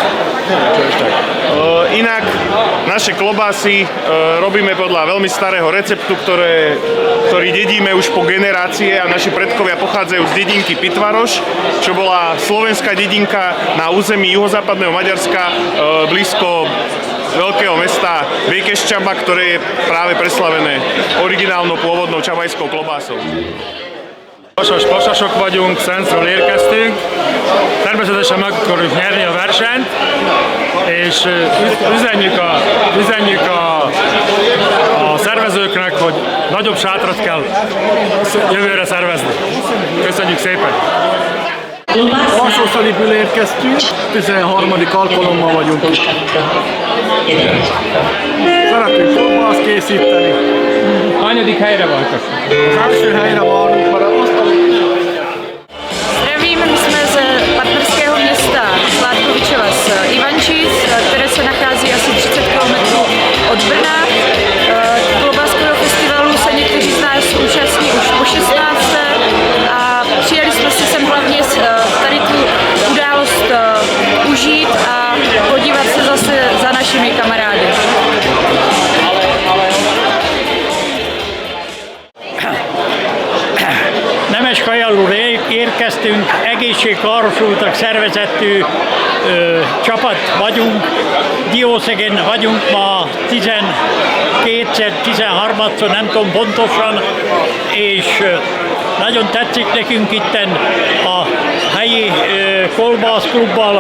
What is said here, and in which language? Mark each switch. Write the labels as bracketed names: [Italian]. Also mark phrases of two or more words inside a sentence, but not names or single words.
[Slovak] Inak naše klobásy robíme podľa veľmi starého receptu, ktorý dedíme už po generácie a naši predkovia pochádzajú z dedinky Pitvaroš, čo bola slovenská dedinka na území juhozápadného Maďarska blízko veľkého mesta Békéscsaba, ktoré je práve preslavené originálnou pôvodnou csabajskou klobásou. [Hungarian] Vasas pasasok vagyunk, Szentről érkeztünk. Természetesen meg akarjuk nyerni a versenyt, és üzenjük a szervezőknek, hogy nagyobb sátrat kell jövőre szervezni. Köszönjük szépen! Alsószaliből érkeztünk, 13. alkalommal vagyunk itt. Szeretünk kolbászt készíteni. Hanyadik helyre vagytok? Az első helyre várunk, mert azt [Czech] Zdravím, my jsme z partnerského města Sládkovičova z Ivančíc, které se nachází asi 30 km od Brna. Klobáskového festivalu se někteří z nás účastní už po 16. a přijeli jsme si sem hlavně tady tu událost užít a podívat se zase za našimi kamarády. [Hungarian] Nemeskajallul érkeztünk, egészségkárosultak szervezettű csapat vagyunk. Diószegen vagyunk ma 12-szer, 13-szor, nem tudom pontosan, és nagyon tetszik nekünk itten a helyi kolbászklubbal.